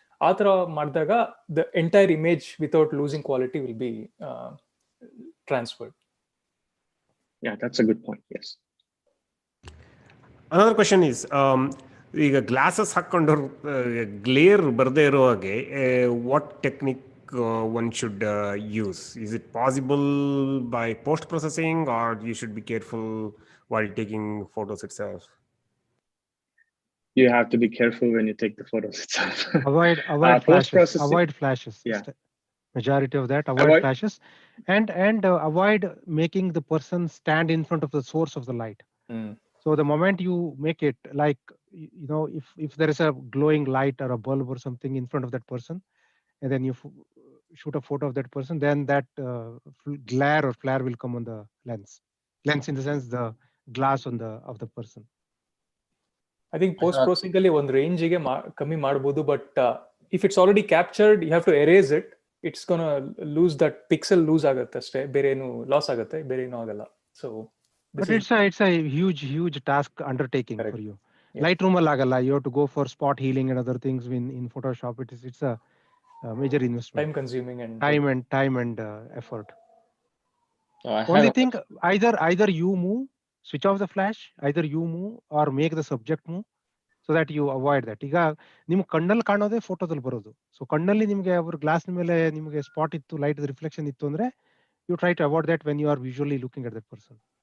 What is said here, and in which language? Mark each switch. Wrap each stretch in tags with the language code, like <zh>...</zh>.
<kn>ಆ ತರ ಮಾಡಿದಾಗ</kn> <en>The entire image without losing quality will be transferred. Yeah, that's a good point. Yes. Another question is,</en> <kn>ಈಗ glasses ಹಾಕೊಂಡವ್ರು glare ಬರದೇ ಇರೋ ಹಾಗೆ</kn> <en>What technique one should use? Is it possible by post processing, or you should be careful while taking photos itself? You have to be careful when you take the photos itself. Avoid flashes. Post-processing. Avoid flashes. Yeah. Majority of that, avoid flashes, and avoid making the person stand in front of the source of the light. So the moment you make it, like, you know, if there is a glowing light or a bulb or something in front of that person, and then you shoot a photo of that person, then that glare or flare will come on the lens in the sense the glass on the of the person. I think post processing</en> <kn>ಅಲ್ಲಿ ಒಂದು ರೇಂಜಿಗೆ ಕಮ್ಮಿ ಮಾಡಬಹುದು,</kn> <en>But if it's already captured, you have to erase it. It's gonna lose that pixel,</en> <kn>lose ಆಗುತ್ತೆ ಅಷ್ಟೇ, ಬೇರೆ ಏನು loss ಆಗುತ್ತೆ, ಬೇರೆ ಏನೂ ಆಗಲ್ಲ.</kn> <en>So but it's a huge task undertaking. Correct. For you. Yeah. Lightroom alagalla, you have to go for spot healing and other things in Photoshop. It's a major investment, time consuming and time and effort. Only thing, either you move, switch off the flash, either you move or make the subject move, so that you avoid that.</en> <kn>ಈಗ ನಿಮ್ ಕಣ್ಣಲ್ಲಿ ಕಾಣೋದೇ ಫೋಟೋದಲ್ಲಿ ಬರೋದು. So ಕಣ್ಣಲ್ಲಿ ನಿಮಗೆ ಅವರು glass ಮೇಲೆ ನಿಮಗೆ ಸ್ಪಾಟ್ ಇತ್ತು, ಲೈಟ್ ರಿಫ್ಲೆಕ್ಷನ್ ಇತ್ತು ಅಂದ್ರೆ</kn> <en>you try to avoid that when you are visually looking at that person.</en>